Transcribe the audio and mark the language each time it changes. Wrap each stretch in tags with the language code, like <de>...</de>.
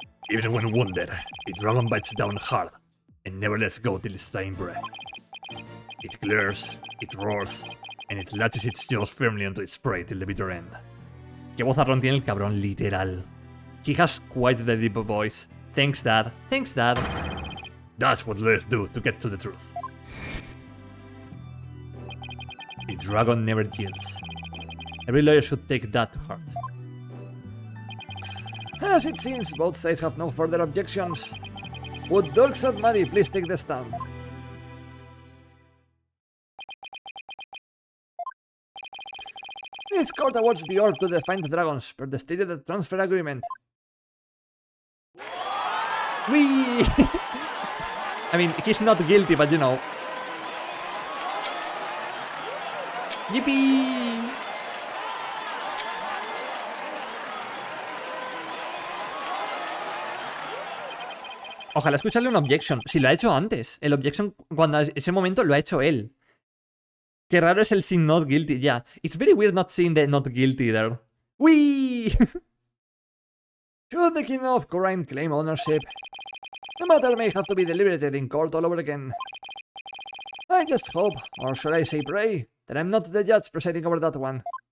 <en>Even when wounded, the dragon bites down hard and never lets go till its dying breath. It glares, it roars, and it latches its jaws firmly onto its prey till the bitter end.</en> <es>Qué vozarrón tiene el cabrón, literal.</es> <en>He has quite the deep voice. Thanks, Dad. Thanks, Dad. That's what lawyers do to get to the truth. The dragon never yields. Every lawyer should take that to heart. As it seems, both sides have no further objections. Would Dirk Sadmadi please take the stand? This court awards the orb to the Defiant Dragons per the stated transfer agreement. Whee! I mean, he's not guilty, but you know. Yippee!</en> <es>Ojalá escucharle un objection. Si lo ha hecho antes. El objection, cuando ese momento lo ha hecho él. Qué raro es el sin not guilty.</es> <en>Yeah, it's very weird not seeing the not guilty there. Whee! Should the King of Khura'in claim ownership, the matter may have to be deliberated in court all over again. I just hope, or should I say pray, that I'm not the judge presiding over that one.</en>